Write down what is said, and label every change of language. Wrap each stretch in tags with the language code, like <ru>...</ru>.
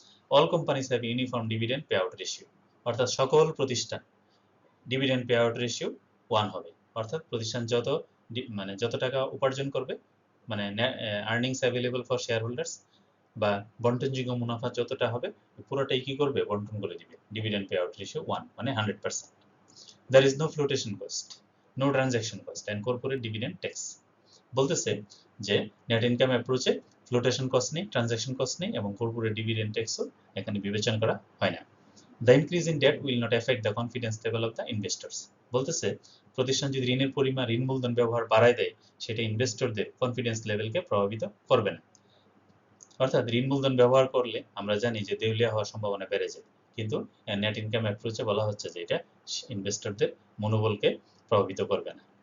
<en>All companies have uniform dividend pay out ratio.</en> <bn>অর্থাৎ সকল প্রতিষ্ঠান ডিভিডেন্ড পে আউট রেশিও 1 হবে। অর্থাৎ প্রতিষ্ঠান যত টাকা উপার্জন করবে, মানে earnings available for share holders বা বন্টনযোগ্য মুনাফা যতটা হবে পুরোটাই কি করবে, বন্টন করে দিবে। ডিভিডেন্ড পে আউট রেশিও 1 মানে 100%।</bn> <en>There is no flotation cost, no transaction cost and corporate dividend tax.</en> <bn>বলতেছে যে নেট ইনকাম অ্যাপ্রোচে ফ্লোটেশন কস্ট নেই, ট্রানজাকশন কস্ট নেই এবং কর্পোরেট ডিভিডেন্ড ট্যাক্সও এখানে বিবেচনা করা হয় না।</bn> <en>The increase in debt will not affect the confidence level of the investors.</en> <bn>বলতেছে প্রতিষ্ঠান যদি ঋণের পরিমাণ, ঋণ মূলধন ব্যবহার বাড়ায় দেয়, সেটা ইনভেস্টরদের কনফিডেন্স লেভেলকে প্রভাবিত করবে না। অর্থাৎ ঋণ মূলধন ব্যবহার করলে আমরা জানি যে দেউলিয়া হওয়ার সম্ভাবনা বেড়ে যায়, কিন্তু নেট ইনকাম অ্যাপ্রোচে বলা হচ্ছে যে এটা ইনভেস্টরদের মনোবলকে প্রভাবিত করবে না।</bn>